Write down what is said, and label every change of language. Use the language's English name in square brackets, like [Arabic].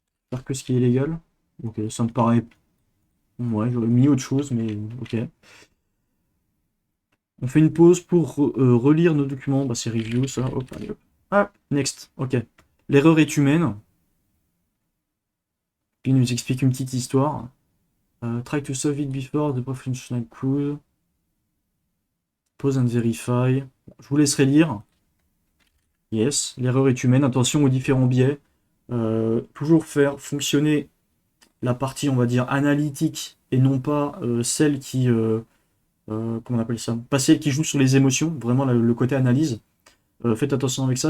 [French] Faire que ce qui est légal. Ok, ça me paraît. Ouais, j'aurais mis autre chose, mais ok. On fait une pause pour relire nos documents. Bah, c'est review, ça. Hop, allez, hop. Ah, next. Ok. L'erreur est humaine. Puis il nous explique une petite histoire. [English] Try to solve it before the professional could. Pause and verify. [French] Bon, je vous laisserai lire. Yes, l'erreur est humaine. Attention aux différents biais. Toujours faire fonctionner la partie, on va dire, analytique et non pas celle qui, comment on appelle ça? Pas celle qui joue sur les émotions, vraiment le côté analyse. Faites attention avec ça.